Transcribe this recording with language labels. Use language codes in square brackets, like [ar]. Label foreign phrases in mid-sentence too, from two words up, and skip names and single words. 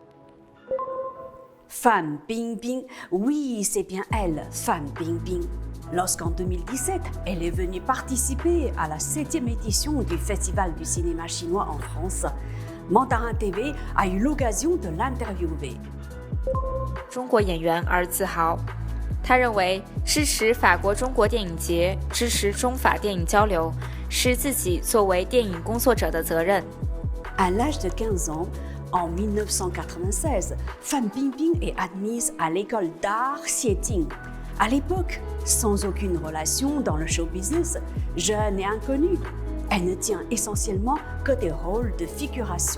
[fr] Fan Bingbing, oui, c'est bien elle, Fan Bingbing. Lorsqu'en 2017, elle est venue participer à la 7e édition du Festival du cinéma chinois en France, Mandarin TV a eu l'occasion de l'interviewer. [zh] 中国演员而自豪。他认为支持法国中国电影节，支持中法电影交流，是自己作为电影工作者的责任。 [fr] À l'âge de 15 ans, en 1996, Fan Bingbing est admise à l'école d'art Xieting. À l'époque, sans aucune relation dans le show business, jeune et inconnue, elle ne tient essentiellement que des rôles de figuration.